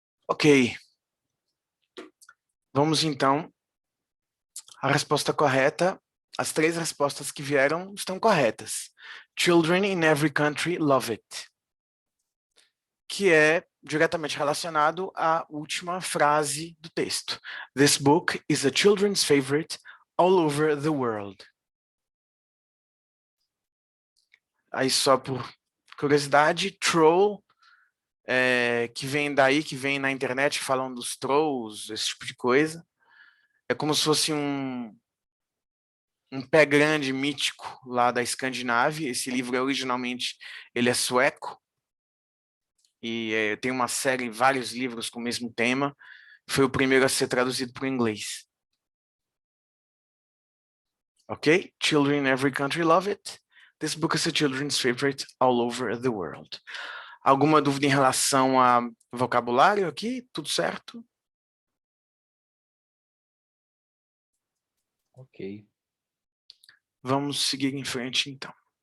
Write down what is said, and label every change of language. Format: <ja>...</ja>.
<pt>Ok. Vamos então à resposta correta. As três respostas que vieram estão corretas.</pt> <en>Children in every country love it.</en> <pt>Que é diretamente relacionado à última frase do texto.</pt> <en>This book is a children's favorite all over the world.</en> <pt>Aí só por curiosidade, troll, que vem daí, que vem na internet falando dos trolls, esse tipo de coisa. É como se fosse um pé grande mítico lá da Escandinávia. Esse livro originalmente ele é sueco e tem uma série, vários livros com o mesmo tema. Foi o primeiro a ser traduzido para o inglês. Ok?</pt> <en>Children in every country love it. This book is a children's favorite all over the world.</en> <pt>Alguma dúvida em relação a vocabulário aqui? Tudo certo? Ok. Vamos seguir em frente, então.</pt>